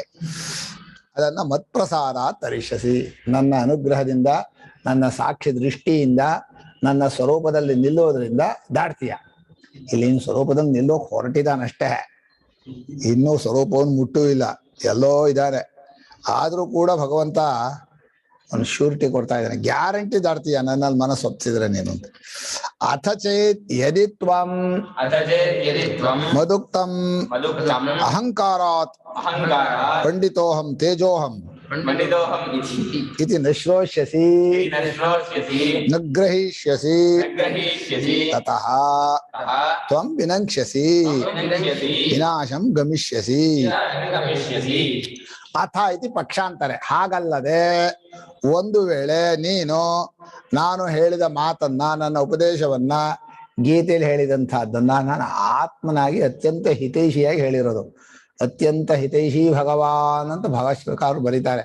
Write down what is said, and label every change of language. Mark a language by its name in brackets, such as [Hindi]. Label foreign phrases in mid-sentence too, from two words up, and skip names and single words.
[Kannada] ಅದನ್ನ [Sanskrit] ಮತ್ಪ್ರಸಾದ ತರಿಷಸಿ, [Kannada] ನನ್ನ ಅನುಗ್ರಹದಿಂದ, ನನ್ನ ಸಾಕ್ಷಿ ದೃಷ್ಟಿಯಿಂದ, ನನ್ನ ಸ್ವರೂಪದಲ್ಲಿ ನಿಲ್ಲೋದ್ರಿಂದ ದಾಟ್ತೀಯ. ಇಲ್ಲಿ ಇನ್ನು ಸ್ವರೂಪದಲ್ಲಿ ನಿಲ್ಲೋಕ್ ಹೊರಟಿದ್ದಾನಷ್ಟೇ, ಇನ್ನೂ ಸ್ವರೂಪವನ್ನು ಮುಟ್ಟೂ ಇಲ್ಲ, ಎಲ್ಲೋ ಇದ್ದಾರೆ. ಆದ್ರೂ ಕೂಡ ಭಗವಂತ ಒಂದು ಶ್ಯೂರಿಟಿ ಕೊಡ್ತಾ ಇದ್ದಾನೆ, ಗ್ಯಾರಂಟಿ ದಾಟ್ತೀಯ ನನ್ನಲ್ಲಿ ಮನಸ್ಸು ಒಪ್ಸಿದ್ರೆ ನೀನು ಅಂತ. [Sanskrit] ಅಥ ಚೇತ್ ಯದಿ ತ್ವಂ ಮದುಕ್ತಂ ಅಹಂಕಾರಾತ್ ಪಂಡಿತೋಹಂ ತೇಜೋಹಂ ಇತಿ ನ ಶ್ರೋಷ್ಯಸಿ ನ ಗ್ರಹೀಷ್ಯಸಿ ತತಃ ತ್ವಂ ವಿನಂಕ್ಷ್ಯಸಿ ವಿನಾಶಂ ಗಮಿಷ್ಯಸಿ. ಅಥ ಇತಿ ಪಕ್ಷಾಂತರೆ. [Kannada] ಹಾಗಲ್ಲದೆ ಒಂದು ವೇಳೆ ನೀನು ನಾನು ಹೇಳಿದ ಮಾತನ್ನ, ನನ್ನ ಉಪದೇಶವನ್ನ, ಗೀತೆಯಲ್ಲಿ ಹೇಳಿದಂತಹದ್ದನ್ನ ನಾನು ಆತ್ಮನಾಗಿ ಅತ್ಯಂತ ಹಿತೈಷಿಯಾಗಿ ಹೇಳಿರೋದು. ಅತ್ಯಂತ ಹಿತೈಷಿ ಭಗವಾನ್ ಅಂತ ಭಾಗವತರು ಬರೀತಾರೆ.